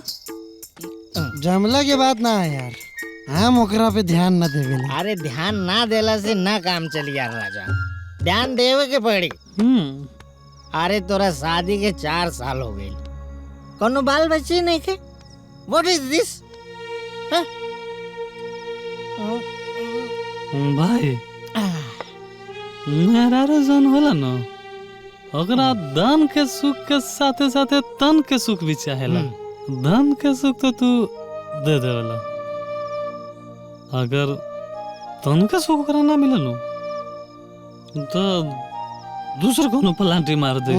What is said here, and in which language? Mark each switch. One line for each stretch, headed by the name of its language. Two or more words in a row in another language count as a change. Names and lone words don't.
Bhojpuri: जमला के बात ना है यार, हम ओकरा पे ध्यान न देवेला। अरे ध्यान ना देला से ना काम चली यार राजा, ध्यान देवे के पड़ी। अरे तोरा शादी के 4 साल हो गए, कोनो बाल बच्चे नहीं के।
English: What is this?
Bhojpuri: भाई मेहरारू जन होला न, ओकरा धन के सुख के साथे साथे तन के सुख भी चाहेला। धन के सुख तो तू दे देवेला, अगर तन के सुख ओकरा ना मिलल तो दूसर कोनो पलांटी मार दे।